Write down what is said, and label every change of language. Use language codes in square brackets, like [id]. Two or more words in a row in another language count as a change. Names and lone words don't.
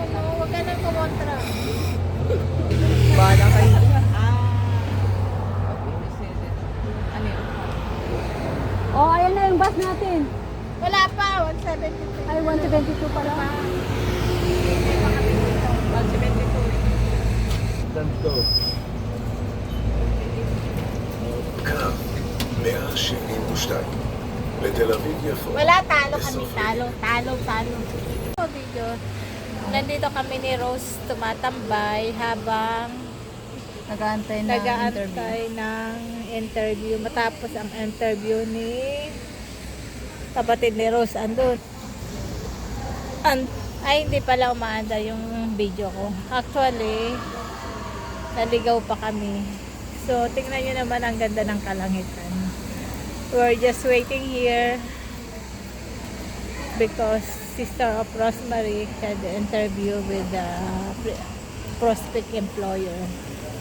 [tl] No? Huwag ka nang kumontra. Bahala kayo. Ano yun? Oh, ayan na yung bus natin. Wala pa, 172. Ay, 172 pala. 172. [he] קטן טוב. קו 172 לתל אביב-יפו. [tl] Wala, talo kami. Talo. Video. Nandito kami ni Rose tumatambay habang Nag-aantay na nag-aantay ng interview. Matapos ang interview ni kapatid ni Rose andun. Ay, hindi pala umaanda yung video ko. Actually, naligaw pa kami. So, tingnan nyo naman ang ganda ng kalangitan. [en] We're just waiting here because Sister of Rosemary had the interview with the prospect employer.